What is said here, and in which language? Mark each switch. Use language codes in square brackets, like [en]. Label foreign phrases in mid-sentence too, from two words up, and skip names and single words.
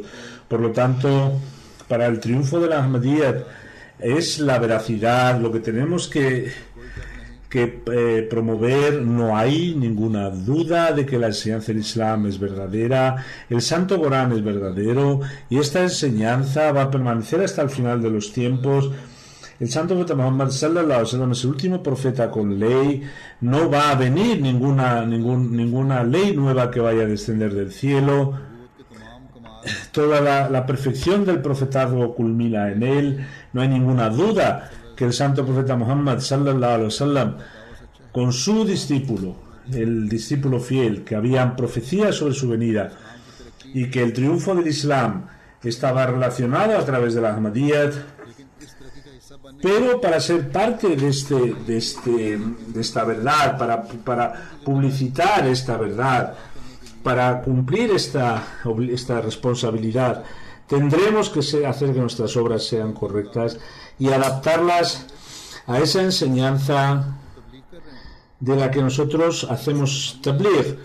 [es] Por lo tanto, para el triunfo de la Ahmadiyyat es la veracidad lo que tenemos que promover. No hay ninguna duda de que la enseñanza del Islam es verdadera, el Santo Corán es verdadero, y esta enseñanza va a permanecer hasta el final de los tiempos. El Santo Profeta Muhammad [ar] صلى الله عليه وسلم [es] es el último profeta con ley. No va a venir ninguna ley nueva que vaya a descender del cielo. Toda la perfección del profetazgo culmina en él. No hay ninguna duda que el Santo Profeta Muhammad [ar] صلى الله عليه وسلم, [es] con su discípulo, el discípulo fiel, que habían profecías sobre su venida y que el triunfo del Islam estaba relacionado a través de la Ahmadiyyat. Pero para ser parte de esta verdad, para publicitar esta verdad, para cumplir esta responsabilidad, tendremos que hacer que nuestras obras sean correctas y adaptarlas a esa enseñanza de la que nosotros hacemos tabligh.